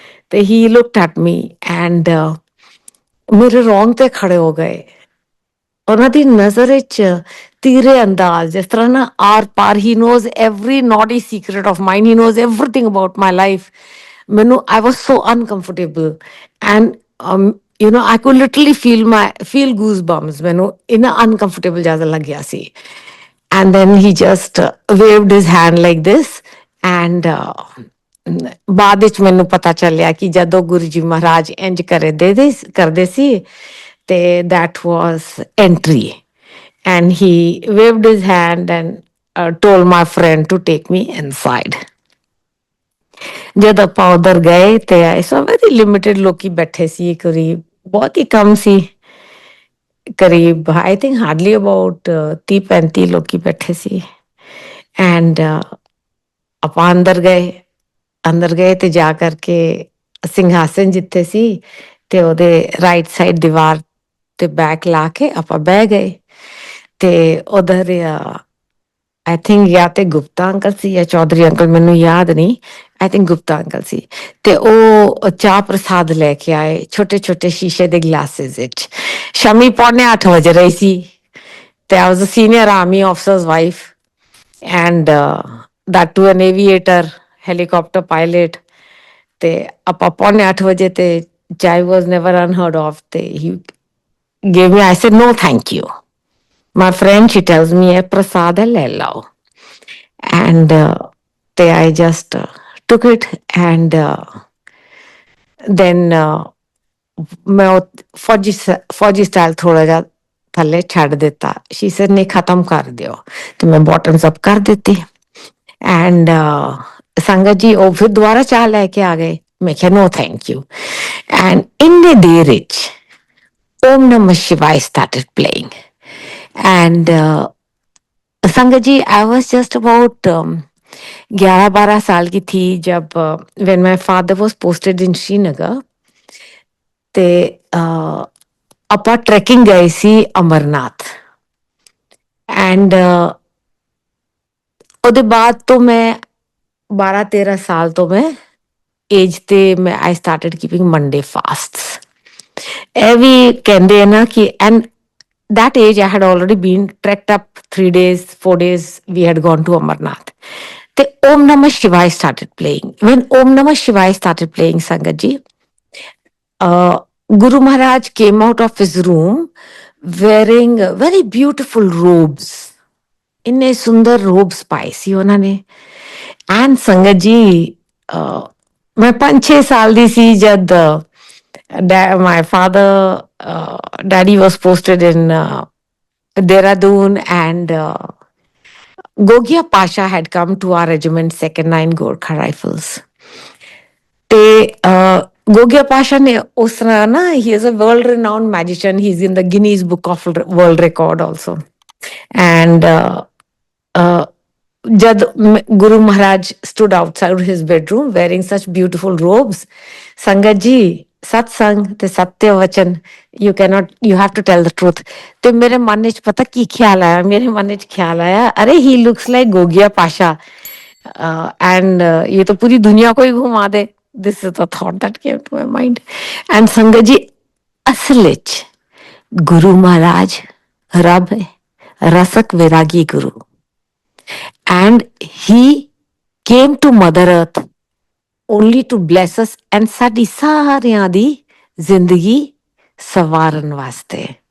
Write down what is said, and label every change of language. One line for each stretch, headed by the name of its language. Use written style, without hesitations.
Punjabi: ਤੇ
English: he looked at me and
Punjabi: ਮੇਰੇ ਰੋਂਗਟੇ ਖੜੇ ਹੋ ਗਏ। ਉਹਨਾਂ ਦੀ ਨਜ਼ਰ ਵਿੱਚ ਤੀਰੇ ਅੰਦਾਜ਼, ਜਿਸ ਤਰ੍ਹਾਂ ਨਾ ਆਰ ਪਾਰ,
English: he knows every naughty secret of mine, he knows everything about my life।
Punjabi: ਮੈਨੂੰ
English: I was so uncomfortable and I could literally feel goosebumps।
Punjabi: ਮੈਨੂੰ ਇੰਨਾ uncomfortable ਜਿਆਦਾ ਲੱਗਿਆ ਸੀ।
English: And then he just waved his hand like this and
Punjabi: ਬਾਅਦ ਵਿੱਚ ਮੈਨੂੰ ਪਤਾ ਚੱਲਿਆ ਕਿ ਜਦੋਂ ਗੁਰੂ ਜੀ ਮਹਾਰਾਜ ਇੰਜ ਕਰਦੇ ਸੀ ਤੇ
English: that was entry and he waved his hand and told my friend to take me inside.
Punjabi: ਜਦ ਆਪਾਂ ਉਧਰ ਗਏ ਤੇ ਐਸਾ
English: very limited
Punjabi: ਲੋਕੀ ਬੈਠੇ ਸੀ, ਕਰੀਬ ਬਹੁਤ ਹੀ ਕਮ ਸੀ, ਕਰੀਬ
English: I think hardly about
Punjabi: 30-35 ਲੋਕੀ ਬੈਠੇ ਸੀ। ਐਂਡ ਆਪਾਂ ਅੰਦਰ ਗਏ ਤੇ ਜਾ ਕਰਕੇ ਸਿੰਘਾਸਨ ਜਿੱਥੇ ਸੀ ਤੇ ਉਹਦੇ ਰਾਈਟ ਸਾਈਡ ਦੀਵਾਰ ਤੇ ਬੈਕ ਲਾ ਕੇ ਆਪਾਂ ਬਹਿ ਗਏ ਤੇ ਉਧਰ
English: I think
Punjabi: ਜਾਂ ਤੇ ਗੁਪਤਾ ਅੰਕਲ ਸੀ ਜਾਂ ਚੌਧਰੀ ਅੰਕਲ, ਮੈਨੂੰ ਯਾਦ ਨਹੀਂ, ਆਈ ਥਿੰਕ ਗੁਪਤਾ ਅੰਕਲ ਸੀ, ਤੇ ਉਹ ਚਾਹ ਪ੍ਰਸਾਦ ਲੈ ਕੇ ਆਏ ਛੋਟੇ ਛੋਟੇ ਸ਼ੀਸ਼ੇ ਦੇ ਗਲਾਸਿਸ ਵਿੱਚ। ਸ਼ਾਮੀ 7:45 ਵਜ ਰਹੀ ਸੀ ਤੇ
English: I was a senior army officer's wife and that to an aviator, helicopter pilot,
Punjabi: ਤੇ ਆਪਾਂ 7:45 ਵਜੇ ਤੇ
English: chai was never unheard of, ਤੇ he gave me, I said no thank you, my friend, she tells me
Punjabi: ਇਹ ਪ੍ਰਸਾਦ ਹੈ ਲੈ ਲਓ, and ਤੇ
English: I just took it and then
Punjabi: ਮੈਂ ਫੌਜੀ ਸਟਾਈਲ ਥੋੜਾ ਜਿਹਾ ਥੱਲੇ ਛੱਡ ਦਿੱਤਾ।
English: she said
Punjabi: ਨਹੀਂ ਖਤਮ ਕਰ ਦਿਓ, ਤੇ ਮੈਂ
English: bottoms up
Punjabi: ਕਰ ਦਿੱਤੀ। ਐਂਡ ਸੰਗਤ ਜੀ ਉਹ ਫਿਰ ਦੁਬਾਰਾ ਚਾਹ ਲੈ ਕੇ ਆ ਗਏ। ਮੈਂ ਕਿਹਾ
English: no thank you, and ਇੰਨੇ ਦੇਰ ਵਿੱਚ Om Namah Shivaya started playing, and
Hindi: संगत जी आई वॉज जस्ट अबाउट 11-12 साल की थी जब
English: when my father was posted in Srinagar,
Punjabi: ਤੇ ਆਪਾਂ ਟਰੈਕਿੰਗ ਗਏ ਸੀ ਅਮਰਨਾਥ। ਐਂਡ ਉਹਦੇ ਬਾਅਦ ਤੋਂ ਮੈਂ 12-13 ਸਾਲ ਤੋਂ ਮੈਂ ਏਜ ਤੇ ਮੈਂ
English: I started keeping Monday fasts.
Punjabi: ਇਹ ਵੀ ਕਹਿੰਦੇ ਆ ਨਾ ਕਿ
English: And that age I had already been trekked up 3 days, 4 days we had gone to Amarnath. The Om Namah Shivaya started playing. When Om Namah Shivaya started playing, Sangat ji, Guru Maharaj came out of his room wearing very beautiful robes.
Punjabi: ਇੰਨੇ ਸੁੰਦਰ robes ਪਾਏ ਸੀ ਉਹਨਾਂ ਨੇ। And ਸੰਗਤ ਜੀ ਮੈਂ 5-6 ਸਾਲ ਦੀ ਸੀ ਜਦ
English: my father, daddy was posted in Dehradun, and Gogia Pasha had come to our regiment, 2nd 9 Gorkha Rifles.
Punjabi: ਤੇ Gogia Pasha ਨੇ ਉਸ ਤਰ੍ਹਾਂ ਨਾ,
English: he is a world renowned magician, he is in the Guinness Book of World Record also. And jad Guru Maharaj stood outside his bedroom wearing such beautiful robes, Sangat ji, satsang
Punjabi: ਤੇ ਸਤਿ ਵਚਨ,
English: you have to tell the truth.
Punjabi: ਤੇ ਮੇਰੇ ਮਨ ਵਿੱਚ ਪਤਾ ਕੀ ਖਿਆਲ ਆਇਆ? ਮੇਰੇ ਮਨ ਵਿੱਚ ਖਿਆਲ ਆਇਆ, ਅਰੇ
English: he looks like Gogia Pasha, and
Hindi: ये तो पूरी दुनिया को ही घुमा दे।
English: This is the thought that came to my mind.
Punjabi: And ਸੰਗਤ ਜੀ ਅਸਲ ਵਿੱਚ ਗੁਰੂ ਮਹਾਰਾਜ ਰੱਬ ਹੈ, rusk Viragi Guru, and
English: he came to Mother Earth only to bless us and
Punjabi: ਸਾਡੀ ਸਾਰਿਆਂ ਦੀ ਜ਼ਿੰਦਗੀ ਸਵਾਰਨ ਵਾਸਤੇ।